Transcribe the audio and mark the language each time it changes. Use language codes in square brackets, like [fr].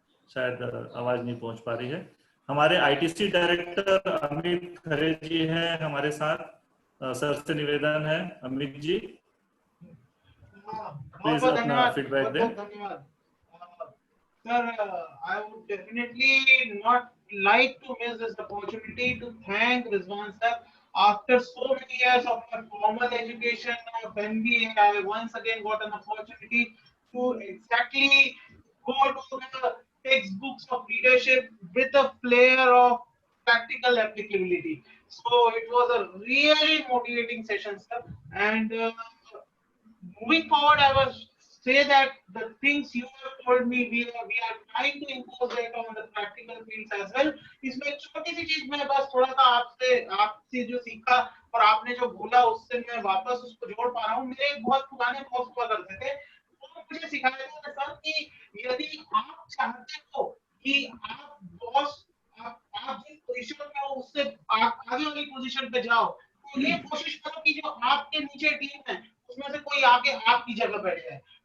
[hi] शायद आवाज नहीं पहुंच पा रही है। हमारे आईटीसी डायरेक्टर अमित खरे जी हैं हमारे साथ, सर से निवेदन है अमित जी प्लीज अपना फीडबैक दें। धन्यवाद sir. [en] I would definitely not like to miss this opportunity to thank Rizwan sir. After so many years of my formal education of MBA, I once again got an opportunity to exactly go to the textbooks of leadership with a flair of practical applicability. So it was a really motivating session, sir. And moving forward, I was say that the things you have told me, we are trying to impose that on the practical fields as well. [hi] इसमें एक छोटी सी चीज मैं बस थोड़ा सा आपसे जो सीखा और आपने जो बोला उससे मैं वापस उसको जोड़ पा रहा हूँ। मेरे एक बहुत पुराने बॉस हुआ करते थे, वो मुझे सिखाया था सर कि यदि आप चाहते हो कि आप बॉस आप जिस पोजीशन में हो उससे आप आगे वाली पोजीशन पे जाओ, तो ये कोशिश करो कि जो आपके नीचे टीम है उसमें से कोई आके आपकी जगह बैठ जाए।